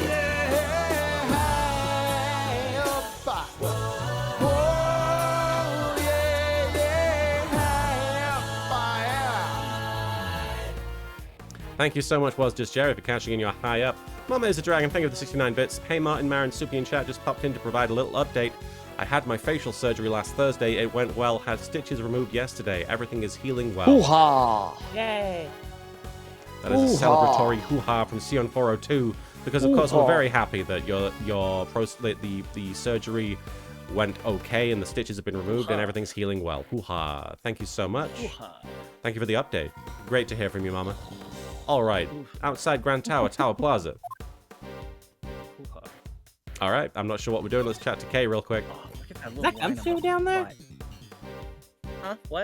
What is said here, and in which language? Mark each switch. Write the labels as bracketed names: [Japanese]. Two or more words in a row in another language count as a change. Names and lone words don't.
[English] Thank you so much, Was Just Jerry, for cashing in your high up. Mama is a Dragon, thank you for the 69 bits. Hey Martin, Marin, Soupy, and Chat just popped in to provide a little update. I had my facial surgery last Thursday. It went well. Had stitches removed yesterday. Everything is healing well. Hoo-ha! Yay. That is a celebratory hoo-ha from Sion 402, because of course we're very happy that the surgery went okay and the stitches have been removed and everything's healing well. Hoo-ha! Thank you so much. Thank you for the update. Great to hear from you, Mama. All right, outside Grand Tower, Tower Plaza. All right, I'm not sure what we're doing. Let's chat to Kay real quick. Oh, look at that Is little that line on Gumshoe my down there? butt. Huh? What?